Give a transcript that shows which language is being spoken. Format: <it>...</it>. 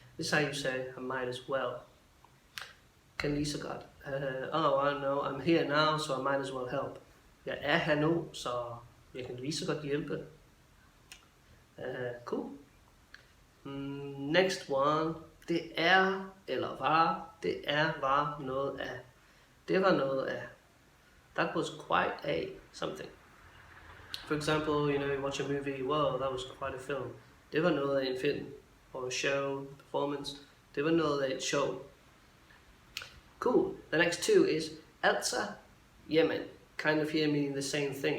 <en>This is how you say I might as well.</en> <da>Kan lige så godt.</da> <en>I know, I'm here now, so I might as well help.</en> <da>Jeg er her nu, så jeg kan lige så godt hjælpe. Cool.</da> <en>Next one.</en> <da>Det er eller var noget af. Det var noget af.</da> <en>That was quite a something. For example, you watch a movie, wow, that was quite a film.</en> <da>Det var noget af en film,</da> <en>or a show, performance.</en> <da>Det var noget af et show. Cool.</da> <en>The next two is Altså, Jamen. Kind of here meaning the same thing.</en>